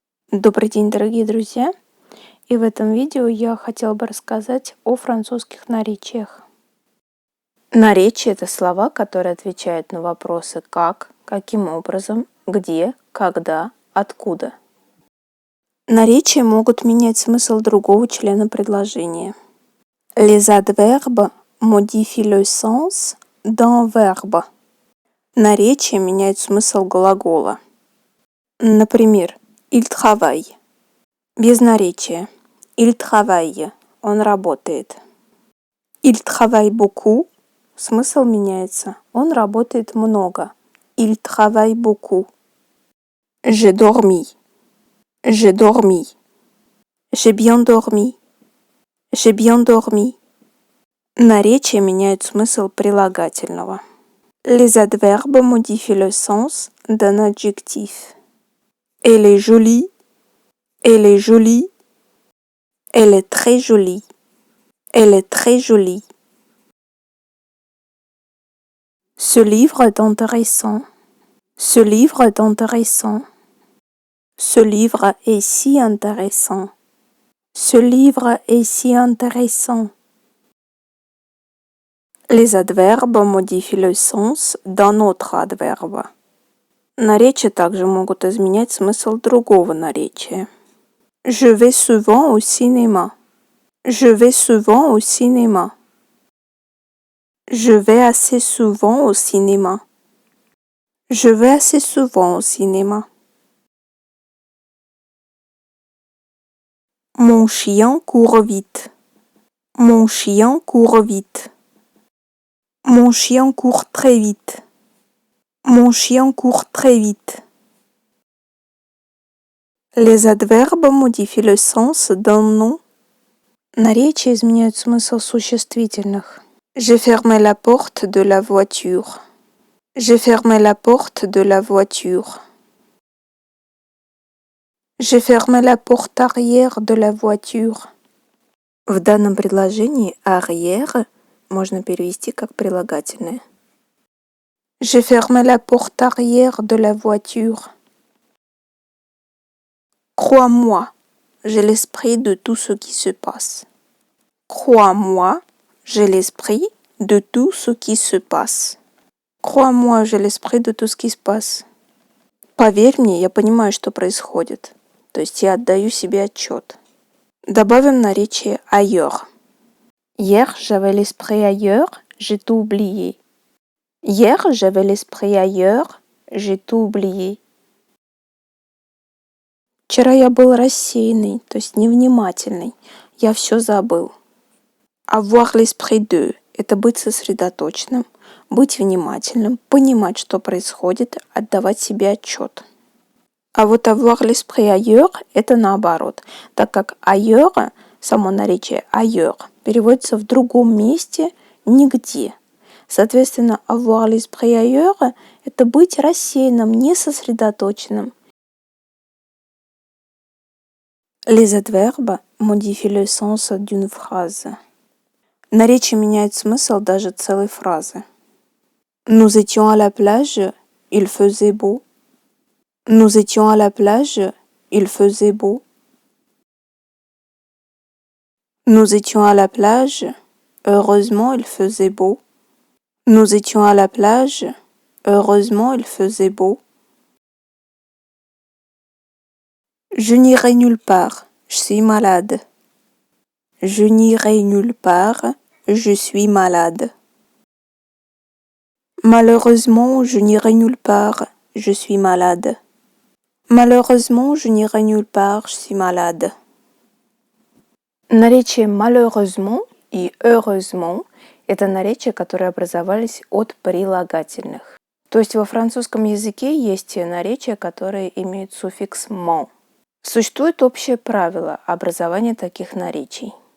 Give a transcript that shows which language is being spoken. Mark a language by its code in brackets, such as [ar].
[ru] Добрый день, дорогие друзья! И в этом видео я хотела бы рассказать о французских наречиях. Наречия — это слова, которые отвечают на вопросы «как», «каким образом», «где», «когда», «откуда». Наречия могут менять смысл другого члена предложения. [fr] Les adverbes modifient le sens d'un verbe. [ru] Наречия меняют смысл глагола. Например, [fr] il travaille. [ru] Без наречия. [fr] Il travaille. [ru] Он работает. [fr] Il travaille beaucoup. [ru] Смысл меняется. Он работает много. [fr] Il travaille beaucoup. J'ai dormi. J'ai dormi. J'ai bien dormi. J'ai bien dormi. [ru] Наречия меняют смысл прилагательного. [fr] Les adverbes modifient le sens d'un adjectif. Elle est jolie. Elle est jolie. Elle est très jolie. Elle est très jolie. Ce livre est intéressant. Ce livre est intéressant. Ce livre est si intéressant. Ce livre est si intéressant. Les adverbes modifient le sens d'un autre adverbe. [ru] Наречия также могут изменять смысл другого наречия. [fr] Je vais souvent au cinéma. Je vais souvent au cinéma. Je vais assez souvent au cinéma. Je vais assez souvent au cinéma. Mon chien court vite. Mon chien court vite. Mon chien court très vite. Mon chien court très vite. Les adverbes modifient le sens d'un nom. [ru] Наречия изменяют смысл существительных. [fr] J'ai fermé la porte de la voiture. J'ai fermé la porte de la voiture. J'ai fermé la porte arrière de la voiture. [ru] В данном предложении arrière можно перевести как прилагательное. [fr] J'ai fermé la porte arrière de la voiture. Crois-moi, j'ai l'esprit de tout ce qui se passe. Crois-moi, j'ai l'esprit de tout ce qui se passe. Crois-moi, j'ai l'esprit de tout ce qui se passe. [ru] Поверь мне, я понимаю, что происходит. То есть я отдаю себе отчет. Добавим наречие ailleurs. [fr] Hier, j'avais l'esprit ailleurs, j'ai tout oublié. Hier, j'avais l'esprit ailleurs, j'ai tout oublié. [ru] Вчера я был рассеянный, то есть невнимательный. Я все забыл. [fr] Avoir l'esprit de [ru] – это быть сосредоточенным, быть внимательным, понимать, что происходит, отдавать себе отчет. А вот [fr] avoir l'esprit ailleurs [ru] – это наоборот, так как ailleurs, само наречие ailleurs, переводится в другом месте, нигде. Соответственно, [fr] avoir l'esprit ailleurs [ru] – это быть рассеянным, не сосредоточенным. [fr] Les adverbes modifient le sens d'une phrase. [ru] Наречие меняет смысл даже целой фразы. [fr] Nous étions à la plage, il faisait beau. Nous étions à la plage, il faisait beau. Nous étions à la plage, heureusement il faisait beau. Nous étions à la plage, heureusement il faisait beau. Je n'irai nulle part, je suis malade. Je n'irai nulle part, je suis malade. Malheureusement, je n'irai nulle part, je suis malade. Malheureusement, je n'irai nulle part, je suis malade. [ru] Наречие malheureusement и heureusement – это наречия, которые образовались от прилагательных. То есть во французском языке есть наречия, которые имеют суффикс «ment». Существует общее правило образования таких наречий.